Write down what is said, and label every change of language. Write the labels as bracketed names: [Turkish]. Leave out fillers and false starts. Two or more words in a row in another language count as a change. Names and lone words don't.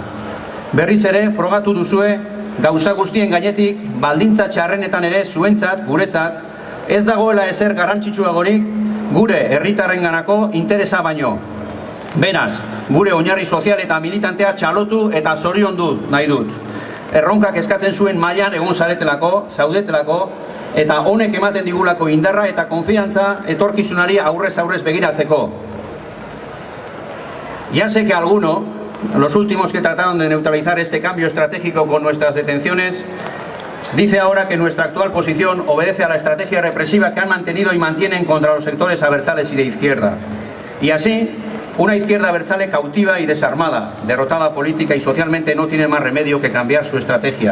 [Basque] Berriz ere frogatu duzue gauza guztien gainetik baldintza txarrenetan ere zuentzat, guretzat, ez dagoela ezer garrantzitsuagorik gure herritarrenganako interesa baino. Beraz, gure oinarri sozial eta militantea txalotu eta zoriondu nahi dut. Erronkak eskatzen zuen mailan egon zaretelako, zaudetelako, eta honek ematen digulako indarra eta konfiantza etorkizunari aurrez begiratzeko. [Spanish] Ya sé que alguno, los últimos que trataron de neutralizar este cambio estratégico con nuestras detenciones, dice ahora que nuestra actual posición obedece a la estrategia represiva que han mantenido y mantienen contra los sectores abertzales y de izquierda. Y así, una izquierda abertzale cautiva y desarmada, derrotada política y socialmente, no tiene más remedio que cambiar su estrategia.